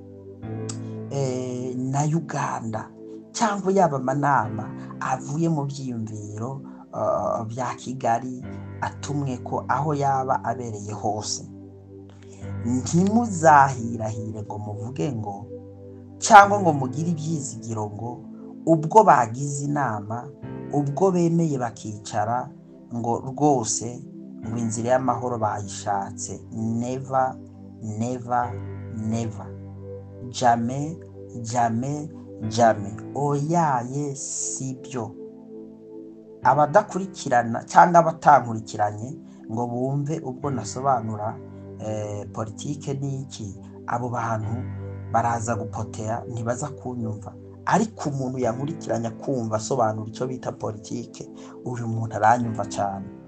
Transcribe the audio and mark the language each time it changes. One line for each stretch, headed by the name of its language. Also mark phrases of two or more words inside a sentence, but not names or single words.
Kinyarwanda: na Uganda, cyangwa yaba amanama avuye mu byiyumviro bya Kigali atumwe ko aho yaba abereye hose, ntimuzahirahire ngo muvuge ngo cyangwa ngo mugire ibyizigiro ngo ubwo bagize inama, ubwo bemeye bakicara ngo rwose ngo inzira y'amahoro bayishatse.
English: Never, never, never.
French: Jamais, jamais, jamais.
Kinyarwanda: Oyaye sibyo. Abadakurikirana cyangwa abatankurikiranye ngo bumve ubwo nasobanura politike n'iki, abo bantu baraza gupotera, ntibaza kunyumva. Ariko umuntu yankurikiranya kumva asobanura icyo bita politike, uyu muntu aranyumva cyane.